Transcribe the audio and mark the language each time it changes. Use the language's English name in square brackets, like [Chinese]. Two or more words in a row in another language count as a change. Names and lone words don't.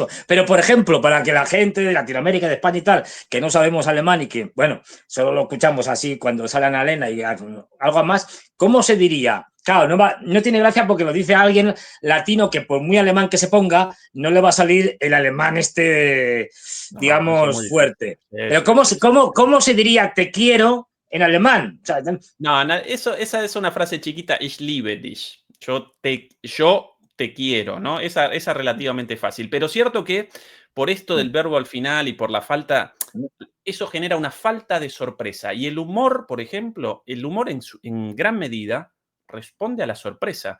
[Spanish] Pero, por ejemplo, para que la gente de Latinoamérica, de España y tal, que no sabemos alemán y que, bueno, solo lo escuchamos así cuando sale Ana Elena y algo más, ¿cómo se diría? Claro, no tiene gracia porque lo dice alguien latino que por muy alemán que se ponga, no le va a salir el alemán No, eso es muy digamos, difícil. fuerte. Pero Sí, sí, sí. ¿cómo se diría te quiero en alemán? O sea, No, esa es una frase chiquita, [German] ich liebe dich. [Spanish] Yo te quiero, ¿no? Esa es relativamente fácil. Pero cierto que por esto del verbo al final y por la falta, eso genera una falta de sorpresa. Y el humor, por ejemplo, el humor en gran medida responde a la sorpresa.